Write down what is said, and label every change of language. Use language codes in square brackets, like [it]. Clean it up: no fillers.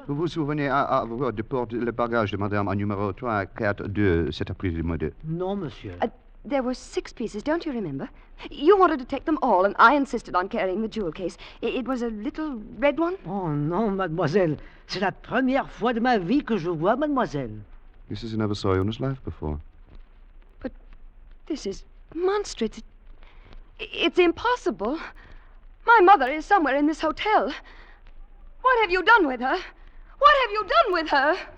[fr] Vous vous souvenez avoir déporté le bagage de madame en numéro 342 cet après-midi? Non, monsieur. [en] There were 6 pieces, don't you remember? You wanted to take them all, and I insisted on carrying the jewel case. It was a little red one? [fr] Oh, non, mademoiselle. C'est la première fois de ma vie que je vois mademoiselle. [en] This is never saw you in his life before. But this is monstrous. It's impossible. My mother is somewhere in this hotel. What have you done with her? What have you done with her?